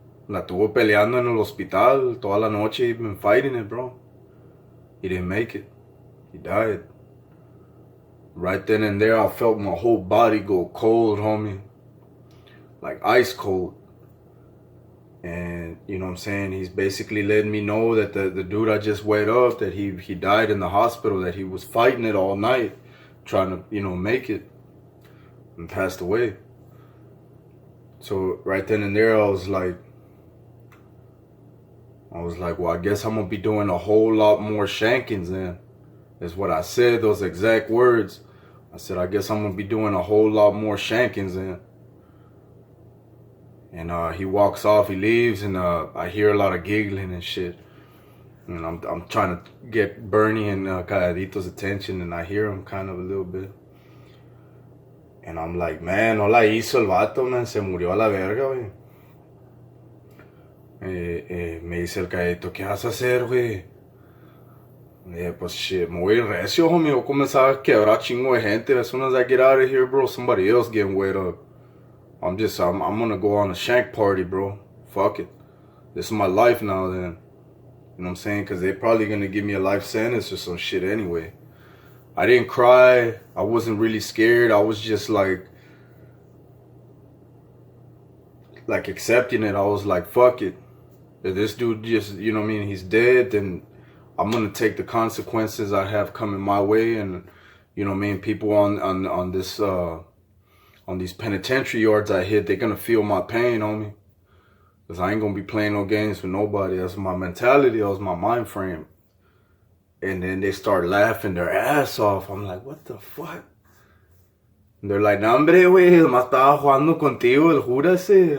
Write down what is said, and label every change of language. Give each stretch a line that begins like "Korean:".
Spanish: La tuvo peleando en el hospital toda la noche.
English: He's been fighting it, bro. He didn't make it. He died. Right then and there, I felt my whole body go cold, homie. Like ice cold. And, you know what I'm saying, he's basically letting me know that the dude I just wet up, that he died in the hospital, that he was fighting it all night, trying to, you know, make it, and passed away. So right then and there, I was like, well, I guess I'm going to be doing a whole lot more shankings then. Is what I said, those exact words. I said, I guess I'm going to be doing a whole lot more shankings then. And he walks off, he leaves, and I hear a lot of giggling and shit. And I'm trying to get Bernie and Calladito's attention, and I hear him kind of a little bit. And I'm like, man,
Spanish: no la hizo el vato,
English: man,
Spanish: se murió a la verga, güey. Me dice el Calladito, ¿qué vas a hacer, güey? Pues
English: shit,
Spanish: me voy recio,
English: homie.
Spanish: Voy a comenzar a quebrar chingo de gente.
English: As soon as I get out of here, bro, somebody else getting wet up. I'm gonna go on a shank party, bro. Fuck it. This is my life now, then. You know what I'm saying? Because they're probably gonna give me a life sentence or some shit anyway. I didn't cry. I wasn't really scared. I was just like accepting it. I was like, fuck it. If this dude just, you know what I mean, he's dead, then I'm gonna take the consequences I have coming my way. And, you know what I mean, people on this on these penitentiary yards I hit, they're gonna feel my pain, homie. Cause I ain't gonna be playing no games with nobody. That's my mentality, that was my mind frame. And then they start laughing their ass off. I'm like, what the fuck? And they're like,
Spanish: no, hombre, güey, más estaba jugando contigo, el júrase.